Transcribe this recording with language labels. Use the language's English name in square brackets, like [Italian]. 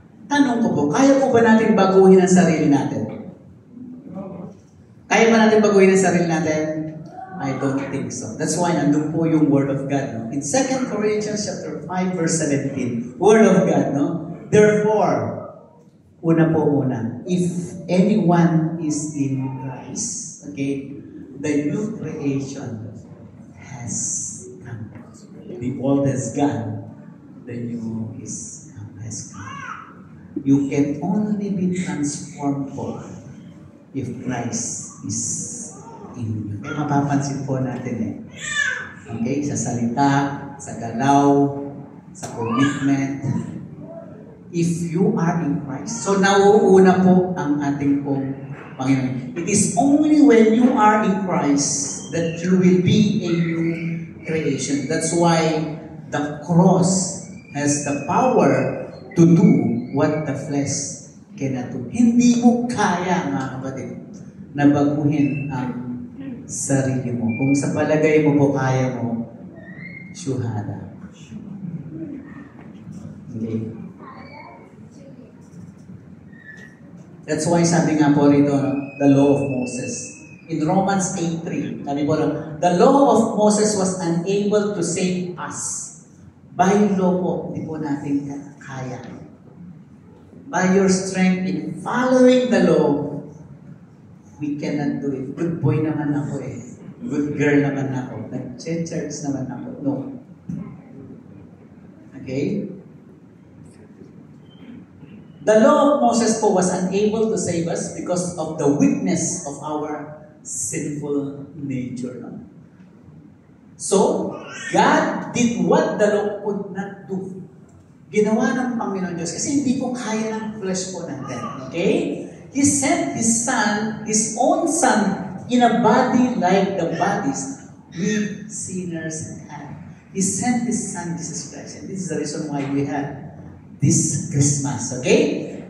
[Filipino] Tanong ko po, kaya po ba natin baguhin ang sarili natin? Kaya ba natin baguhin ang sarili natin? [English] I don't think so. That's why [Filipino] nandun po yung [English] Word of God. No? In 2 Corinthians chapter 5 verse 17, Word of God, no? Therefore, [Filipino] una po muna, [English] if anyone is in Christ, okay, the new creation has come. The old has gone, the new has come. You can only be transformed po if Christ is in you. [Filipino] Kaya mapapansin po natin okay, sa salita, sa galaw, sa commitment, [English] if you are in Christ. [Filipino] So, nauuna po ang ating pong Panginoon. [English] It is only when you are in Christ that you will be a new creation. That's why the cross has the power to do what the flesh cannot do. [Filipino] Hindi mo kaya, mga kapatid, na baguhin ang sarili mo. Kung sa palagay mo po kaya mo, syuhada. Okay. [English] That's why [Filipino] sabi nga po rito, [English] the law of Moses. In Romans 8:3, [Filipino] sabi po, [English] the law of Moses was unable to save us. By law po, [Filipino] hindi po natin kaya. [English] By your strength in following the law, we cannot do it. Good boy [Filipino] naman ako [English] Good girl [Filipino] naman ako. Nag-church naman ako. No. Okay? [English] The law of Moses po was unable to save us because of the weakness of our sinful nature. No? So, God did what the law could not do. [Filipino] Ginawa ng Panginoon Diyos kasi hindi po kaya ng flesh po natin. Okay? [English] He sent His Son, His own Son, in a body like the bodies we sinners had. He sent His Son, Jesus Christ. And this is the reason why we had this Christmas. Okay?